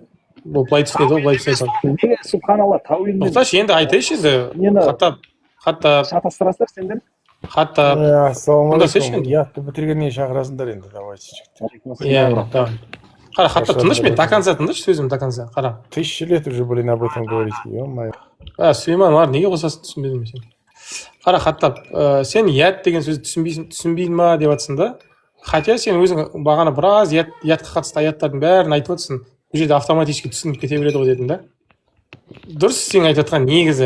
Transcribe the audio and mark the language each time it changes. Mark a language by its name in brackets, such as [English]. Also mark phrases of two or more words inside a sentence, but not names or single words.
[Kazakh] Бұл былай түсінеді ғой, былай түсінеді. Неге субханалла тәуилмен? Тоқташы, енді айтайыншы енді. Хаттап. Шатастырасыздар сендер? Хаттап. Ассалаумағалейкум. Ятты бітіргеннен шақырасыңдар енді, давайте жігіттер. Иә, давай. Қара, Хаттап тыңдашы, мен [Russian] до конца [Kazakh] тыңдашы, сөзім [Russian] до конца. [Kazakh] Қара. [Russian] 1000 лет уже, блин, об этом говорите, ё-моё. [Kazakh] Сүлейман, неге қосасың, түсінбедім сен. Қара, Хаттап, сен ят деген сөзді түсінбейін ма деп жатсың да? Хотя сен өзің бағана біраз ятқа қатысты аяттардың бәрін айтып отырсың. Бұл жерде автоматически түсініп кете береді ғой дедің да? Дұрыс, сен айтып жатқан негізі.